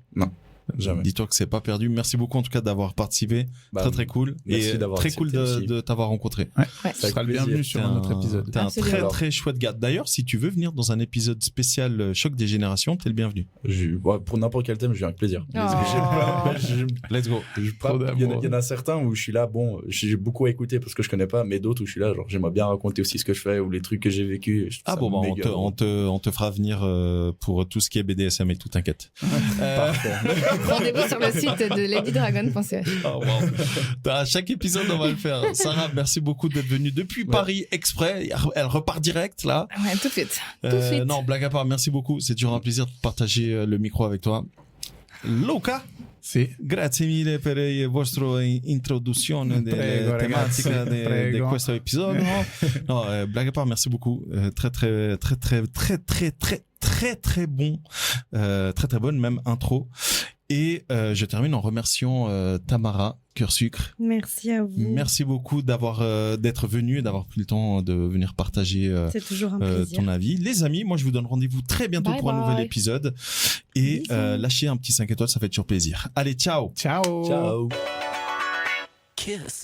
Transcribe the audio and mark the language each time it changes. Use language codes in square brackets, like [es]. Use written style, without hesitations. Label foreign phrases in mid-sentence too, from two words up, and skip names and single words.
[fr] Non, jamais. Dis-toi que c'est pas perdu. Merci beaucoup en tout cas d'avoir participé. Bah, Très cool. merci Et d'avoir très cool accepté aussi. de t'avoir rencontré. Ouais. Ouais. Tu seras le plaisir. bienvenu sur un autre épisode. T'es un Absolument. très très chouette gars. D'ailleurs, si tu veux venir dans un épisode spécial Choc des générations, t'es le bienvenu. Pour n'importe quel thème, je viens avec plaisir. Oh. [en] Let's go. [fr] Il y en a certains où je suis là, bon, j'ai beaucoup à écouter parce que je connais pas, mais d'autres où je suis là, genre j'aimerais bien raconter aussi ce que je fais ou les trucs que j'ai vécu. Ah bon, bah, on te fera venir pour tout ce qui est BDSM et tout, t'inquiète. Rendez-vous sur le site de ladydragon.ch. Oh, wow. À chaque épisode, on va le faire. Sarah, merci beaucoup d'être venue depuis Paris exprès. Elle repart direct là. Ouais, tout de suite. Tout de suite. Non, blague à part, merci beaucoup. C'est toujours un plaisir de partager le micro avec toi. Luca, [it] Sì. grazie mille per la vostra introduzione delle ragazzi, tematiche di prego. questo episodio. [fr] No, blague à part, merci beaucoup. Très bon, très bonne même intro. Et je termine en remerciant Tamara Cœur-Sucre. Merci à vous. Merci beaucoup d'être venu et d'avoir pris le temps de venir partager C'est toujours un plaisir. ton avis. Les amis, moi je vous donne rendez-vous très bientôt Bye pour un nouvel bye. épisode. Et Bisous. lâchez un petit 5 étoiles, ça fait toujours plaisir. Allez, ciao. Ciao. Ciao. Kiss.